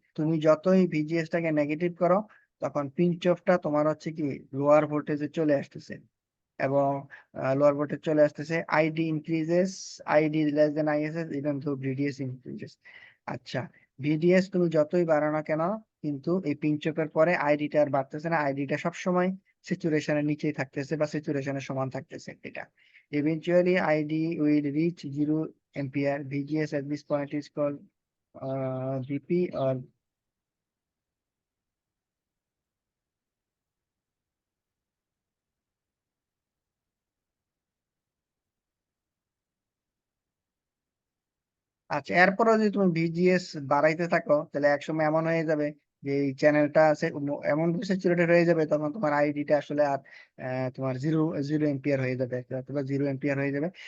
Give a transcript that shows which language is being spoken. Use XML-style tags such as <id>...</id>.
<bn>তুমি যতই ভিজিএস টাকে নেগেটিভ করো, তখন পিঞ্চ অফটা তোমার হচ্ছে কি লোয়ার ভোল্টেজে চলে আসতেছে, এবং লোয়ার ভোল্টেজ চলে আসতেছে।</bn> <en>ID increases, ID less than ISS even though VDS increases.</en> <bn>আচ্ছা, ভিডিএস তুমি যতই বাড়ানো না কেন, কিন্তু এই পিঞ্চ অফের পরে আইডিটা আর বাড়তেছে না, আইডিটা সবসময় স্যাচুরেশনের নিচেই থাকতেছে বা স্যাচুরেশনের সমান থাকতেছে।</bn> <en>এটা eventually ID will reach 0 ampere. VGS at this point is called VP or</en> <bn>আচ্ছা, এরপরও যদি তুমি ভিজিএস বাড়াইতে থাকো, তাহলে একসময় এমন হয়ে যাবে যে এই চ্যানেলটা আছে এমন স্যাচুরেটেড হয়ে যাবে, তখন তোমার আইডিটা আসলে আর তোমার জিরো জিরো এম্পিয়ার হয়ে যাবে, অথবা 0 এম্পিয়ার হয়ে যাবে।</bn>